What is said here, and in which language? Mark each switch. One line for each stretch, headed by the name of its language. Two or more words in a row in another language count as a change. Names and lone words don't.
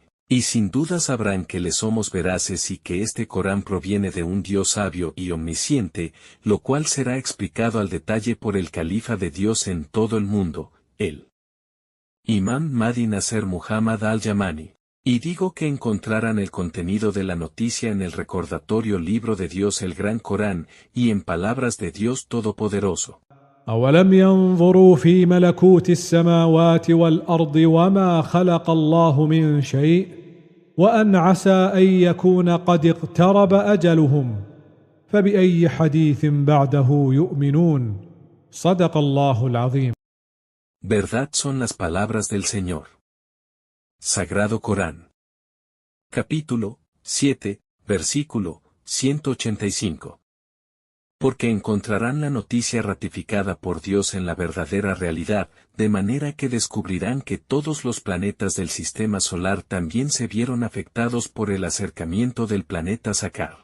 Spanish: Y sin duda sabrán que le somos veraces y que este Corán proviene de un Dios sabio y omnisciente, lo cual será explicado al detalle por el califa de Dios en todo el mundo, el Imam Mahdi Nasser Muhammad al-Yamani. Y digo que encontrarán el contenido de la noticia en el recordatorio libro de Dios el Gran Corán, y en palabras de Dios Todopoderoso.
Arabic: أولم ينظروا في ملكوت السماوات والأرض وما خلق الله من شيء وأن عسى أن يكون قد اقترب أجلهم فبأي حديث بعده يؤمنون صدق الله العظيم.
Spanish: Verdad son las palabras del Señor. Sagrado Corán. Capítulo 7, versículo 185. Porque encontrarán la noticia ratificada por Dios en la verdadera realidad, de manera que descubrirán que todos los planetas del sistema solar también se vieron afectados por el acercamiento del planeta Sakar.